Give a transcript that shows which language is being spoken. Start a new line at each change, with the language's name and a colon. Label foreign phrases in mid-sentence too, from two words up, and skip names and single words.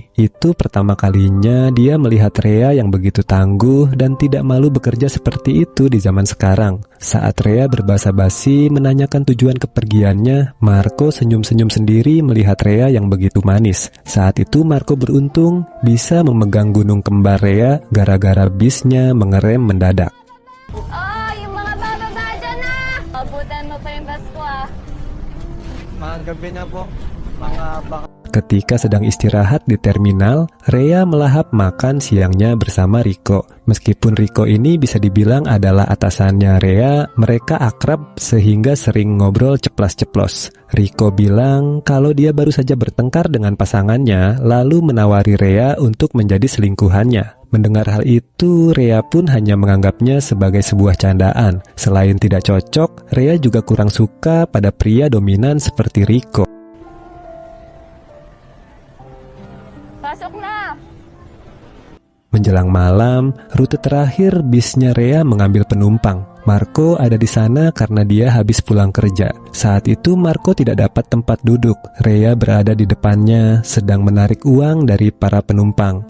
Indonesian: Itu pertama kalinya dia melihat Rea yang begitu tangguh dan tidak malu bekerja seperti itu di zaman sekarang. Saat Rea berbasa-basi menanyakan tujuan kepergiannya, Marco senyum-senyum sendiri melihat Rea yang begitu manis. Saat itu Marco beruntung bisa memegang gunung kembar Rea gara-gara bisnya mengerem mendadak.
Filipino: Oh, yung mga bababa dyan na! Abutan mo pa yung bus ko Magabi na po, mga baka.
Indonesian: Ketika sedang istirahat di terminal, Rea melahap makan siangnya bersama Rico. Meskipun Rico ini bisa dibilang adalah atasannya Rea, mereka akrab sehingga sering ngobrol ceplas-ceplos. Rico bilang kalau dia baru saja bertengkar dengan pasangannya, lalu menawari Rea untuk menjadi selingkuhannya. Mendengar hal itu, Rea pun hanya menganggapnya sebagai sebuah candaan. Selain tidak cocok, Rea juga kurang suka pada pria dominan seperti Rico.
Filipino: Pasok na!
Indonesian: Menjelang malam, rute terakhir bisnya Rea mengambil penumpang. Marco ada di sana karena dia habis pulang kerja. Saat itu Marco tidak dapat tempat duduk. Rea berada di depannya, sedang menarik uang dari para penumpang.